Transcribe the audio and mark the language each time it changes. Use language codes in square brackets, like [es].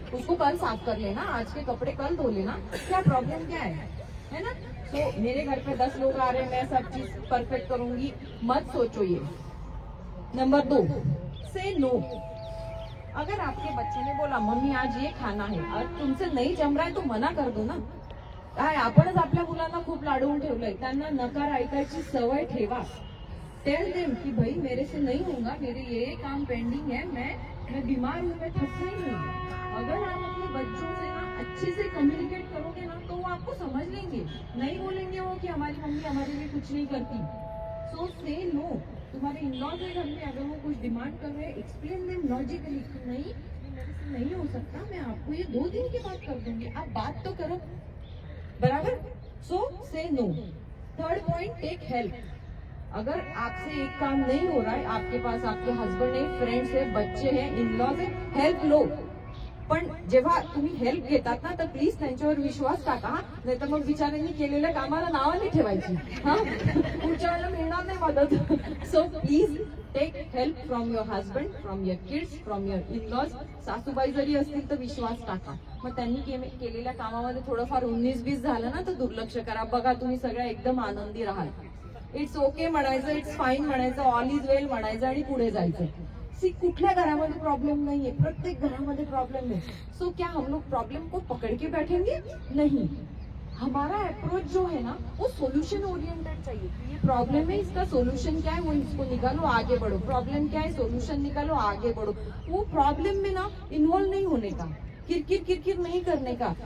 [hi] उसको कल साफ कर लेना, आज के कपड़े कल धो लेना, क्या प्रॉब्लम क्या है ना। तो मेरे घर पे 10 लोग आ रहे हैं, मैं सब चीज परफेक्ट करूंगी, मत सोचो ये। नंबर 2, से नो। अगर आपके बच्चे ने बोला मम्मी आज ये खाना है, और [mr] तुमचे नाही [hi] जम रहा है तो मना कर दो ना। [mr] काय आपणच आपल्या मुलांना खूप लाडवून ठेवलंय, त्यांना नकार ऐकायची सवय ठेवा। [en] tell them [hi] कि भाई मेरे से नहीं होगा, मेरे ये काम पेंडिंग है, मैं बीमार हूँ, मैं थक गई हूँ। अगर आप अपने बच्चों से ना अच्छे से कम्युनिकेट करोगे ना तो वो आपको समझ लेंगे, नहीं बोलेंगे वो कि हमारी मम्मी हमारे लिए कुछ नहीं करती। सो से नो। तुम्हारे इन-लॉज के घर में अगर वो कुछ डिमांड कर रहे हैं, एक्सप्लेन देम लॉजिकली कि नहीं, ये मेरे से नहीं हो सकता, मैं आपको ये 2 दिन के बाद कर दूंगी, आप बात तो करो, बराबर। सो से no. [en] Third point, take help. [hi] अगर आपसे एक काम नहीं हो रहा है, आपके पास आपके हस्बंड है, फ्रेंड्स है, बच्चे हैं, इन-लॉज है, हेल्प लो। [mr] पण जेव्हा तुम्ही हेल्प घेतात ना तर प्लीज त्यांच्यावर विश्वास टाका, नाही तर मग बिचाऱ्यांनी केलेल्या कामाला नावं नाही ठेवायची, हा पुढच्या वेळेला मिळणार नाही मदत। [en] So please take help from your husband, from your kids, from your in laws. [mr] सासूबाई जरी असतील तर विश्वास टाका, मग त्यांनी केलेल्या कामामध्ये थोडंफार 19-20 झालं ना तर दुर्लक्ष करा, बघा तुम्ही सगळ्या एकदम आनंदी राहाल। [en] it's okay [mr] म्हणायचं, [en] it's fine [mr] म्हणायचं, [en] all is well [mr] म्हणायचं आणि पुढे जायचं। सी, कुठल्या घरामध्ये प्रॉब्लम नाहीये, प्रत्येक घरामध्ये प्रॉब्लम है। [hi] सो क्या हम लोग प्रॉब्लम को पकड़ के बैठेंगे? नहीं। हमारा अप्रोच जो है ना वो सोल्यूशन ओरिएंटेड चाहिए। ये प्रॉब्लम है, इसका सोल्यूशन क्या है, वो इसको निकालो, आगे बढ़ो। प्रॉब्लम क्या है, सोल्यूशन निकालो, आगे बढ़ो। वो प्रॉब्लम में ना इन्वॉल्व नहीं होने का, किरकिर नहीं करने का।